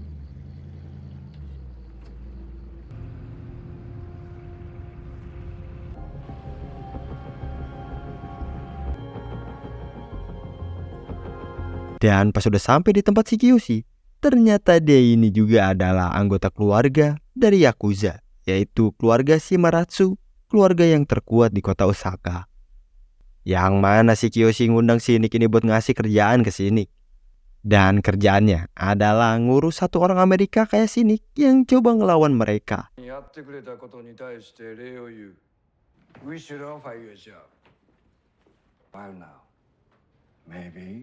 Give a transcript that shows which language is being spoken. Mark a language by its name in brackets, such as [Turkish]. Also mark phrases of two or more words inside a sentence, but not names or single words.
[Indonesian] Dan pas udah sampai di tempat si Kiyoshi, ternyata dia ini juga adalah anggota keluarga dari Yakuza, yaitu keluarga Shimaratsu, keluarga yang terkuat di kota Osaka. Yang mana si Kiyoshi ngundang si Nick ini buat ngasih kerjaan ke si Nick. Dan kerjaannya adalah ngurus satu orang Amerika kayak si Nick yang coba ngelawan mereka. [Japanese] やってくれたことに対して礼を言う。 [English] We should offer you a job. While now, maybe.